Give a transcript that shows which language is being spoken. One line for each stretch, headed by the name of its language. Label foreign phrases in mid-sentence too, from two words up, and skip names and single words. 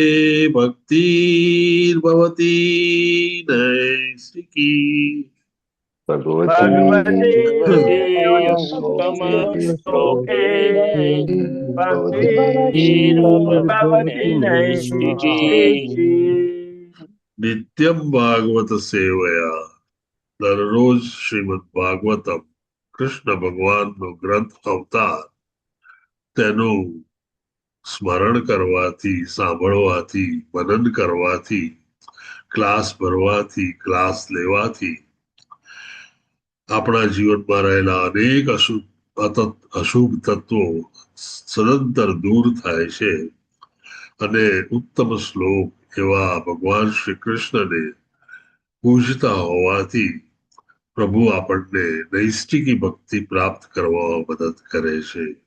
Sanskrit: भक्तिर्भवती नैष्टिकी नित्यम भागवत सेवया
Gujarati: दररोज श्रीमद् भागवतम કૃષ્ણ ભગવાનનો ગ્રંથ અવતાર તેનું સ્મરણ કરવાથી, સાંભળવાથી, મનન કરવાથી, ક્લાસ ભરવાથી, ક્લાસ લેવાથી આપણા જીવનમાં રહેલા અનેક અશુભ તત્વો સદંતર દૂર થાય છે અને ઉત્તમ શ્લોક એવા ભગવાન શ્રી કૃષ્ણને પૂજતા હોવાથી પ્રભુ આપણને નૈષ્ટિકી ભક્તિ પ્રાપ્ત કરવામાં મદદ કરે છે.